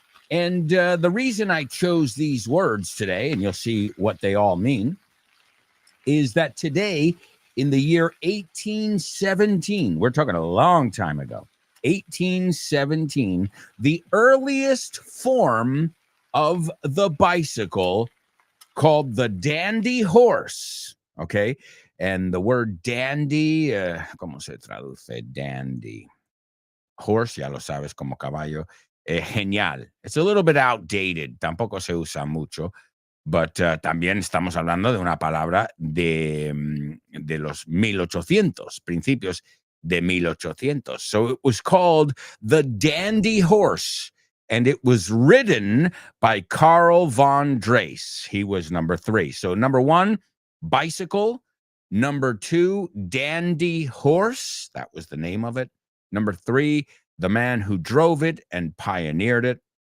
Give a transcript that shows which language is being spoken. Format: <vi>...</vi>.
<en>And the reason I chose these words today, and you'll see what they all mean, is that today, in the year 1817, we're talking a long time ago, 1817, the earliest form of the bicycle, called the dandy horse, okay? And the word dandy,</en> <es>¿cómo se traduce?</es> <en>Dandy.</en> <es>Horse, ya lo sabes, como caballo. Genial.</es> <en>It's a little bit outdated,</en> <es>tampoco se usa mucho, but también estamos hablando de una palabra de los 1800, principios de 1800.</es> <en>So it was called the dandy horse, and it was ridden by Karl von Drais. He was number 3. So number 1, bicycle. Number 2, dandy horse. That was the name of it. Number 3, the man who drove it and pioneered it.</en>